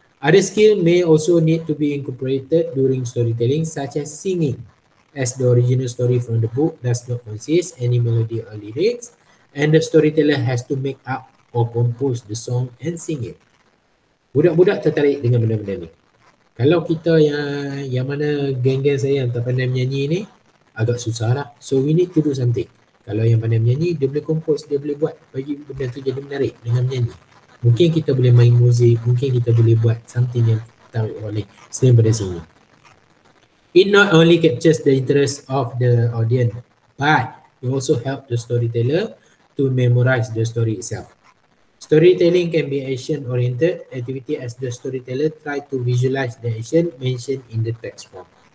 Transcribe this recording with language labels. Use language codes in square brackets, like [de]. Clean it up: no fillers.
[en] Other skill may also need to be incorporated during storytelling, such as singing, as the original story from the book does not consist any melody or lyrics, and the storyteller has to make up or compose the song and sing it. [ms] Budak-budak tertarik dengan benda-benda ni. Kalau kita yang mana geng-geng saya yang tak pandai menyanyi ni, agak susah lah. [en] So we need to do something. [ms] Kalau yang pandai menyanyi, dia boleh compose, dia boleh buat bagi benda tu jadi menarik dengan menyanyi. Mungkin kita boleh main muzik, mungkin kita boleh buat something yang tarik oleh selain daripada sini. [en] It not only captures the interest of the audience, but it also helps the storyteller to memorize the story itself. Storytelling can be action-oriented activity as the storyteller try to visualize the action mentioned in the text form.